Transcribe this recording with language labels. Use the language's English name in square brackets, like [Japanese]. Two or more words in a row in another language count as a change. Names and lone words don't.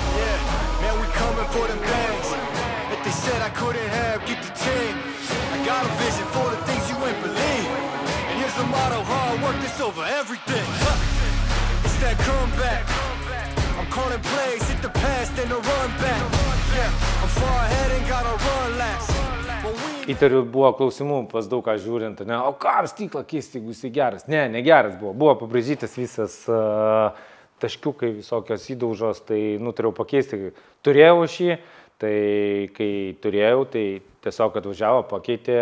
[English] Yeah, man, we coming for them bags that they said I couldn't have, get the team. I got a vision for the things you ain't believe. Here's the motto, hard work, this over everything. It's that comeback. I'm calling plays, hit the pass, then the run back. Yeah, I'm far ahead and gotta run last. [Lithuanian] Įtariu, buvo klausimų pas daug ką žiūrint, ne, o kam stiklą keisti, jeigu jisai geras? Ne, negeras buvo. Buvo pabrėžytas visas taškiukai, visokios įdaužos, tai nutariau pakeisti. Turėjau šį, tai kai turėjau, tai tiesiog atvažiavo, pakeitė.